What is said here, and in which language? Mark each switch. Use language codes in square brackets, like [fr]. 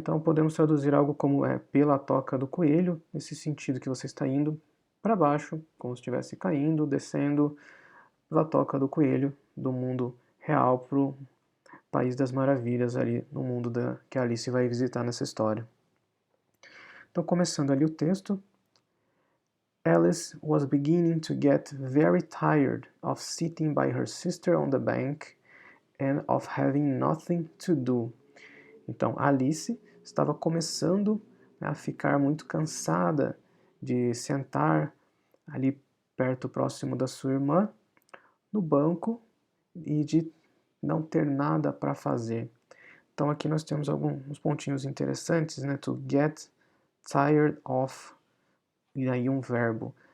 [pt] Então podemos traduzir algo como pela toca do coelho, nesse sentido que você está indo para baixo, como se estivesse caindo, descendo pela toca do coelho, do mundo real para o País das Maravilhas, ali no mundo que a Alice vai visitar nessa história. Então, começando ali o texto, [en] Alice was beginning to get very tired of sitting by her sister on the bank and of having nothing to do. [pt] Então, Alice estava começando a ficar muito cansada de sentar ali perto, próximo da sua irmã, no banco e de não ter nada para fazer. Então, aqui nós temos alguns pontinhos interessantes, né? [en] To get tired of, [pt] e aí um verbo.